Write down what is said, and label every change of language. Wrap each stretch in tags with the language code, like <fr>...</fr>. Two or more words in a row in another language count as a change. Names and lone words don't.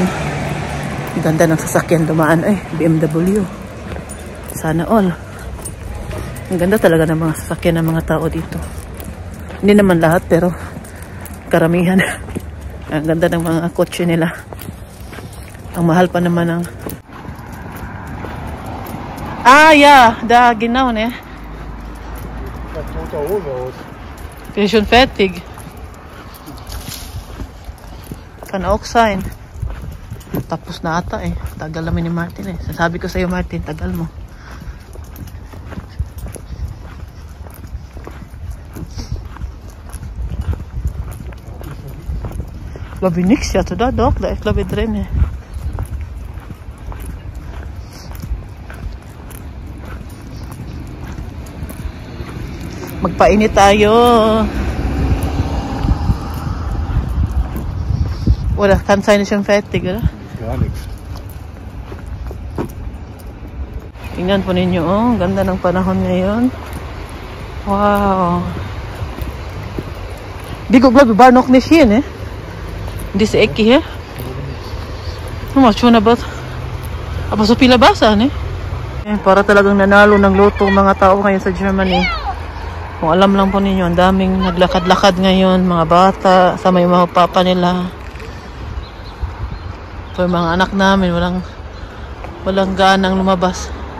<tl>Ang ganda ng sasakyan dumaan. Ay, BMW. Sana all. Ang ganda talaga ng mga sasakyan ng mga tao dito. Hindi naman lahat, pero karamihan. Ang ganda ng mga kotse nila. Ang mahal pa naman ang...</tl> <de>ja, da genau, ne? Bin ich schon fertig. Kann auch sein.</de> <tl>Tapos na ata eh. Tagal namin ni Martin eh. Sasabi ko sa'yo, Martin, tagal mo.</tl> <de>Glaube ich nichts, ja, da doch, da ist glaube ich drin.</de> <tl>Magpainit tayo.</tl> <de>Oder kann sein, ist schon fertig, oder? Gar nichts.</de> <tl>Tingnan po ninyo, oh, ganda ng panahon ngayon. Wow.</tl> <de>Die glaube ich war noch nicht hier, ne? Diese Ecke hier. Schon aber so pila basa, ne?</de> <tl>Para talagang nanalo ng loto mga tao ngayon sa Germany. Kung alam lang po ninyo, ang daming naglakad-lakad ngayon, mga bata, sama yung mga papa nila. So yung mga anak namin, walang ganang lumabas.</tl>